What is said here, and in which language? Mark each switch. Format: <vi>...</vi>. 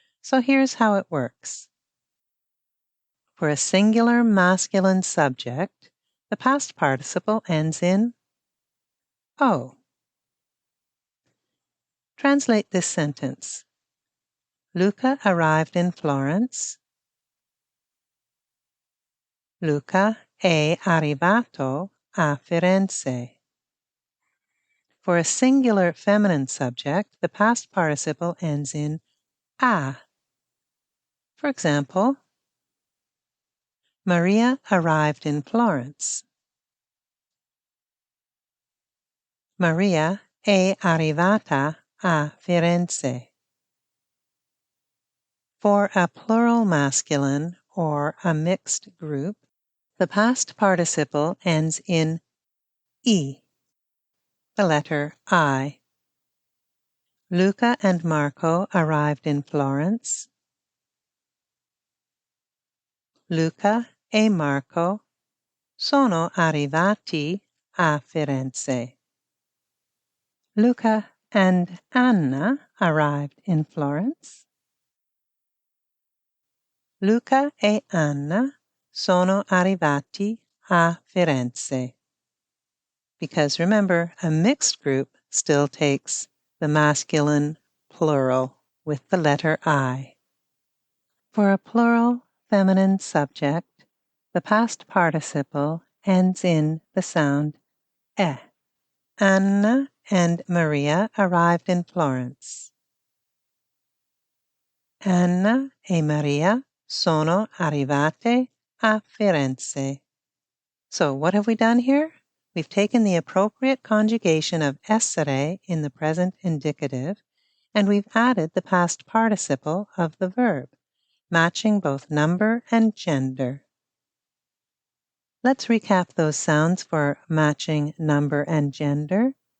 <en>So here's how it works. For a singular masculine subject, the past participle ends in O. Translate this sentence. Luca arrived in Florence.</en> <it>Luca è arrivato a Firenze.</it> <en>For a singular feminine subject, the past participle ends in a. For example, Maria arrived in Florence.</en> <it>Maria è arrivata a Firenze.</it> <en>For a plural masculine or a mixed group, the past participle ends in E, the letter I. Luca and Marco arrived in Florence.</en> <it>Luca e Marco sono arrivati a Firenze.</it> <en>Luca and Anna arrived in Florence.</en> <it>Luca e Anna sono arrivati a Firenze.</it> <en>Because remember, a mixed group still takes the masculine plural with the letter I. For a plural feminine subject, the past participle ends in the sound e. Anna and Maria arrived in Florence.</en> <it>Anna e Maria sono arrivate a Firenze.</it> <en>So what have we done here? We've taken the appropriate conjugation of essere in the present indicative, and we've added the past participle of the verb, matching both number and gender. Let's recap those sounds for matching number and gender.</en>